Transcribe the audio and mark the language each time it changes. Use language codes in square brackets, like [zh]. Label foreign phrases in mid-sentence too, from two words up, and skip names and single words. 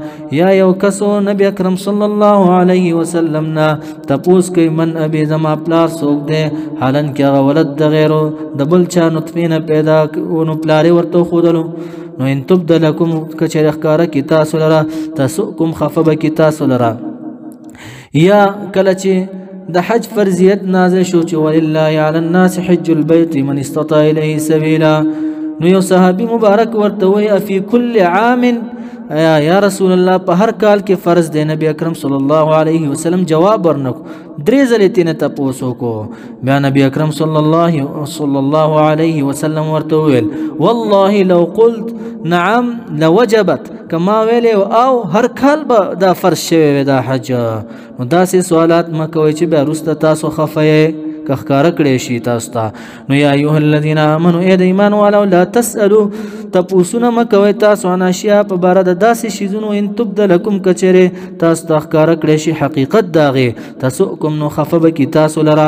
[ps] یا یو کسو نبی اکرم [ar] صلی الله علیه وسلم [ps] نه تپوس کوي [ar] من ابي، [ps] زما پلار څوک دی؟ حالن کې هغه ولد د غیرو د بل چا نطفې نه پیدا نو پلارې ورته ښودلو. نو [ar] ان تبد لکم [ps] کچر ښکاره کي تاسو لره، تسؤکم خفه به کي تاسو لره. یا کله چې د حج فرضیت نازل شو چې [ar] ولله علی الناس حج البيت من استطاع الیه سبیلا، [ps] نو یو صحابي مبارک ورته وایي [ar] افی کل عام، یا رسول الله [ps] په هر کال کې فرض دی؟ نبی اکرم [ar] صلی الله علیه وسلم [ps] جواب ورنکو، درې ځلې تینه تپوس وکړو. بیا نبی اکرم [ar] صلی الله علیه وسلم [ps] ورته وویل [ar] والله لو قلت نعم لوجبت، [ps] کما ویلې او هر کال به دا فرض شوی وي دا حج. نو داسې سوالات مه کوئ چې بیا وروسته تاسو خفه یې که ښکاره کړی شي تاسو ته. نو [ar] یا ایها الذین آمنوا، [ps] ای د ایمان والو، [ar] لا تسألوا [ps] تپوسونه مه کوئ تاسو [ar] عن اشیاء [ps] په باره د داسې شیزونو [ar] ان تبد لکم [ps] کچرې تاسو ته ښکاره کړی شي حقیقت د هغې، تسؤکم نو خفه به کي تاسو لره.